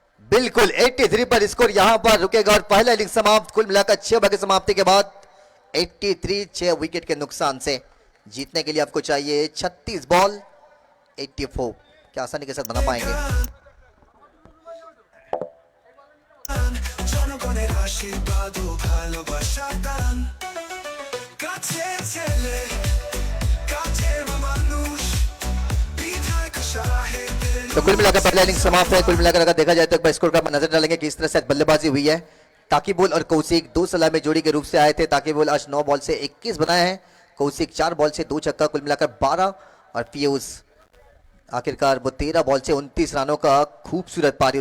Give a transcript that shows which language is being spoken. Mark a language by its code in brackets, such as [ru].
[hi] बिल्कुल 83 पर स्कोर यहां पर रुकेगा, और पहला इनिंग समाप्त। कुल मिलाकर 6 ओवर की समाप्ति के बाद 83, 6 विकेट के नुकसान से जीतने के लिए आपको चाहिए 36 बॉल 84। क्या आसानी के साथ बना पाएंगे? [bn] জনগণের আশীর্বাদ ও ভালোবাসার দান, কাছে ছেলে কাছের মানুষ, বিধায়ক সাহেবের [hi] तो कुल मिलाकर पहला इनिंग समाप्त है। कुल मिलाकर अगर देखा जाए तो एक बार स्कोर का नजर डालेंगे किस तरह से बल्लेबाजी हुई है। ताकिबुल और कौशिक 2 सलामी जोड़ी के रूप से आए थे। ताकिबुल आज 9 बॉल से 21 बनाए हैं, कौशिक 4 बॉल से 2 छक्का, कुल मिलाकर 12। और पीयूष आखिरकार वो 13 बॉल से 29 रनों का खूबसूरत पारी।